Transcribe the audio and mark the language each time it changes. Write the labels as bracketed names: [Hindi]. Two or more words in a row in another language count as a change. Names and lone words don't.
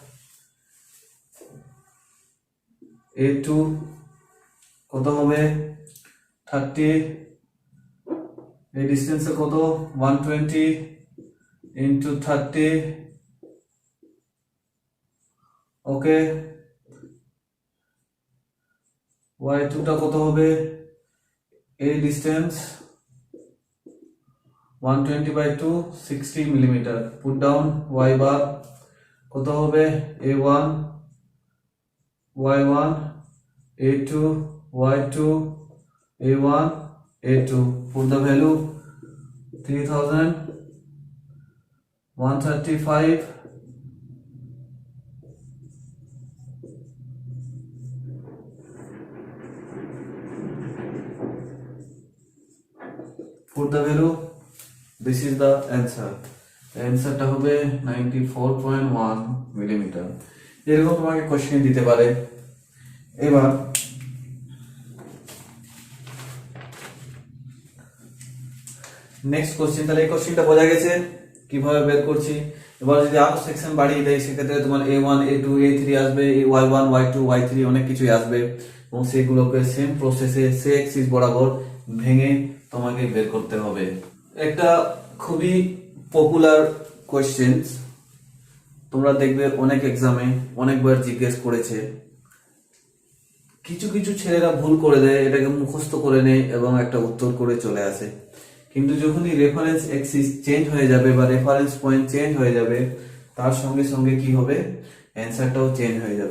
[Bangla] a2 কত হবে 30, এই ডিসটেন্স কত 120 into 30, ওকে। y2 টা কত হবে, এই ডিসটেন্স 120 by 2 60 মিলিমিটার, [English] put down [Bangla] y বার কত হবে a1 y1 a2 y2 a1 a2, [English] put the value 3135, put the value, this is the answer. [Bangla] অ্যান্সারটা হবে 94.1 মিলিমিটার। এরকম তোমাকে কোশ্চেন দিতে পারে। এবার [English] next question, [Bangla] তাহলে এই কোশ্চেনটা বোঝা গেছে কিভাবে বের করছি। এবার যদি আরো সেকশন বাড়িয়ে দেয় সেক্ষেত্রে তোমার a1 a2 a3 আসবে, y1 y2 y3 অনেক কিছুই আসবে, এবং সেগুলোকে [English] same process [Bangla] সে অ্যাক্সিস বরাবর ভেঙে তোমাকে বের করতে হবে। একটা খুবই [English] popular question, [Bangla] তোমরা দেখবে অনেক এক্সামে অনেকবার জিজ্ঞেস করেছে, কিছু কিছু ছেলেরা ভুল করে দেয়, এটাকে মুখস্থ করে নেয় এবং একটা উত্তর করে চলে আসে, কিন্তু যখনই [English] reference axis change [Bangla] হয়ে যাবে বা [English] reference point change [Bangla] হয়ে যাবে, তার সঙ্গে সঙ্গে কি হবে অ্যান্সারটাও চেঞ্জ হয়ে যাবে।